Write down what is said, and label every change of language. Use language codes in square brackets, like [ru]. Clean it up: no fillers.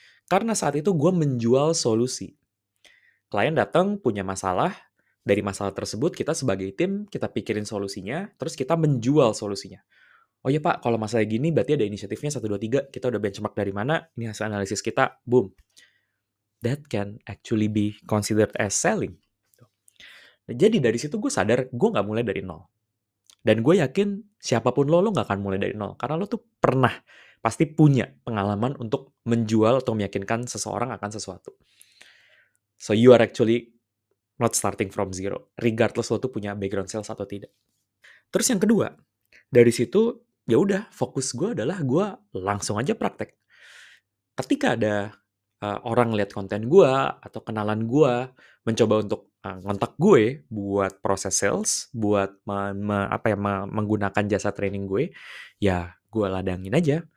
[id] Karena saat itu gue menjual solusi. Klien datang punya masalah, dari masalah tersebut kita sebagai tim, kita pikirin solusinya, terus kita menjual solusinya. Oh ya Pak, kalau masalah gini berarti ada inisiatifnya 1, 2, 3, kita udah benchmark dari mana, ini hasil analisis kita, boom. [en] That can actually be considered as selling. [id] Jadi dari situ gue sadar, gue nggak mulai dari nol. Dan gue yakin siapapun lo nggak akan mulai dari nol. Karena lo tuh pernah, pasti punya pengalaman untuk menjual atau meyakinkan seseorang akan sesuatu. [en] So you are actually not starting from zero. [id] Regardless lo tuh punya background sales atau tidak. Terus yang kedua, dari situ ya udah fokus gue adalah gue langsung aja praktek. Ketika ada orang lihat konten gue atau kenalan gue mencoba untuk ngontak gue buat proses sales, buat menggunakan jasa training gue, ya gue ladangin aja.